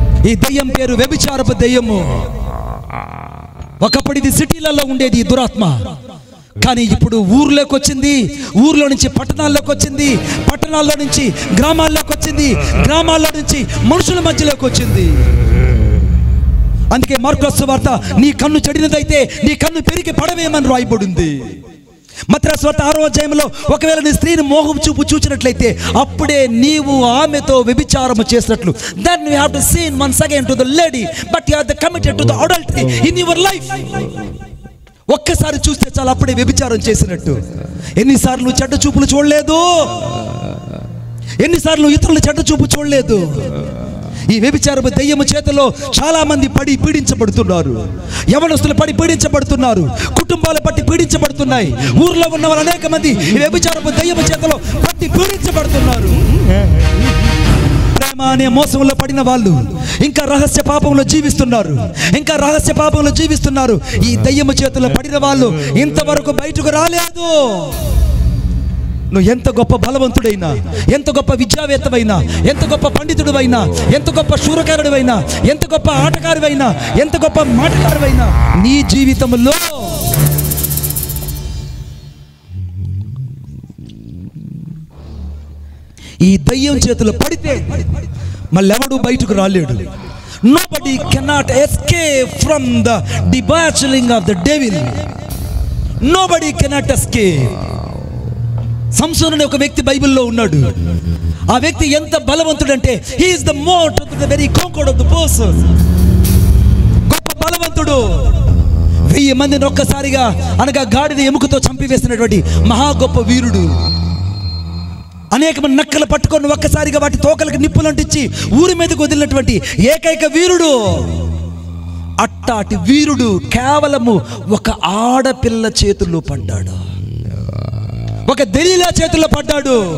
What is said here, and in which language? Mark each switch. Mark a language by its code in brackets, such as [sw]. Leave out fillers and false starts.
[te] ఈ దయ్యం పేరు వ్యభిచారపు దయ్యము. ఒకప్పుడు ఇది సిటీలలో ఉండేది ఈ దురాత్మ, కానీ ఇప్పుడు ఊర్లోకి వచ్చింది, ఊర్లో నుంచి పట్టణాల్లోకి వచ్చింది, పట్టణాల్లో నుంచి గ్రామాల్లోకి వచ్చింది, గ్రామాల్లో నుంచి మనుషుల మధ్యలోకి వచ్చింది. అందుకే మార్కు సువార్త, నీ కన్ను చెడినదైతే నీ కన్ను పెరిగి పడవేమని రాయబడింది. మత్తయి సువార్త 6వ అధ్యాయంలో, ఒకవేళ నీ స్త్రీని మోహం చూపు చూచినట్లయితే అప్పుడే నీవు ఆమెతో వ్యభిచారము చేసినట్లు. [en] then you have to sin once again to the lady, but you are committed to the adultery in your life. [te] ఒక్కసారి చూస్తే చాలా, అప్పుడే వ్యభిచారం చేసినట్టు. ఎన్నిసార్లు చెడ్డ చూపులు చూడలేదు, ఎన్నిసార్లు ఇతరుల చెడ్డ చూపు చూడలేదు. ఈ వ్యభిచారపు దయ్యము చేతిలో చాలా మంది పడి పీడించబడుతున్నారు. యవనస్తులు పడి పీడించబడుతున్నారు, కుటుంబాలు పట్టి పీడించబడుతున్నాయి. ఊర్లో ఉన్న వాళ్ళు అనేక మంది ఈ వ్యభిచారపు దయ్యము చేతిలో పట్టి పీడించబడుతున్నారు. ప్రేమ అనే మోసంలో పడిన వాళ్ళు ఇంకా రహస్య పాపంలో జీవిస్తున్నారు, ఇంకా రహస్య పాపంలో జీవిస్తున్నారు. ఈ దయ్యము చేతిలో పడిన వాళ్ళు ఇంతవరకు బయటకు రాలేదు. నువ్వు ఎంత గొప్ప బలవంతుడైనా, ఎంత గొప్ప విద్యావేత్తవైనా, ఎంత గొప్ప పండితుడివైనా, ఎంత గొప్ప శూరకారుడివైనా, ఎంత గొప్ప ఆటకారువైనా, ఎంత గొప్ప మాటకారువైనా, నీ జీవితంలో ఈ దయ్యం చేతిలో పడితే మళ్ళెవడు బయటకు రాలేడు. [en] Nobody cannot escape from the debauching of the devil. Nobody cannot escape. [te] సంసోను అనే ఒక వ్యక్తి బైబిల్లో ఉన్నాడు. ఆ వ్యక్తి ఎంత బలవంతుడంటే, [en] he is the most of the very conqueror of the person. [te] గొప్ప బలవంతుడు. 1000 మందిని ఒక్కసారిగా అనగా గాడిద ఎముకతో చంపివేసినటువంటి మహా గొప్ప వీరుడు. అనేక మంది నక్కలు పట్టుకొని ఒక్కసారిగా వాటి తోకలకు నిప్పులు అంటించి ఊరి మీదకు వదిలినటువంటి ఏకైక వీరుడు. అట్టాటి వీరుడు కేవలము ఒక ఆడపిల్ల చేతుల్లో పడ్డాడు, ఒక దెలీలా చేతుల్లో పడ్డాడు.